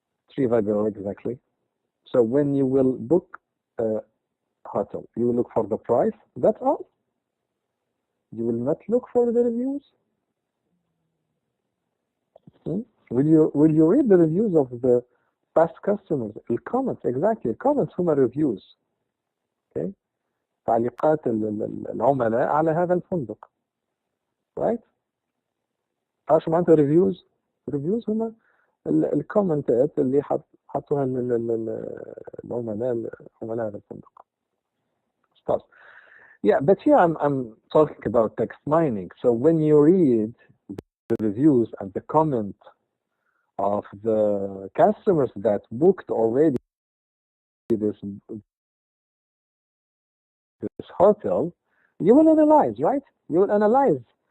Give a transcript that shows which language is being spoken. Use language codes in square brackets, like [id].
[en] TripAdvisor, exactly. So when you will book a hotel, you will look for the price. That's all. You will not look for the reviews. Will you read the reviews of the past customers? The comments, exactly. Comments [ar] هما [en] reviews. Okay. [ar] تعليقات العملاء على هذا الفندق. [en] Right? [ar] ايش معناتها reviews؟ reviews هما الكومنتات اللي حطوها العملاء هذا الفندق. [en] Stop. Yeah, but here I'm talking about text mining. So when you read the reviews and the comment of the customers that booked already this hotel, you will analyze, right? You will analyze.